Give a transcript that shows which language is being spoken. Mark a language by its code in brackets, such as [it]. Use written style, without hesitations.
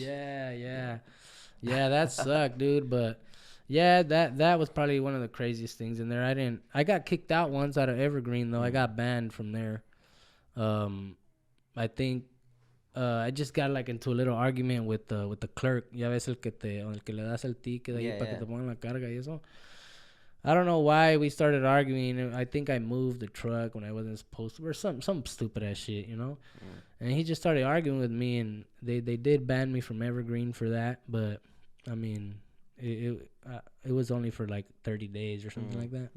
[en] Yeah, that sucked, dude. But yeah, that was probably one of the craziest things in there. I got kicked out once out of Evergreen though. I got banned from there. I think I just got like into a little argument with the clerk. [es] Ya ves el que le das el ticket ahí para que te pongan la carga y eso. [en] I don't know why we started arguing. I think I moved the truck when I wasn't supposed to, or some stupid ass shit, And he just started arguing with me, and they did ban me from Evergreen for that. But I mean, it was only for like 30 days or something like that.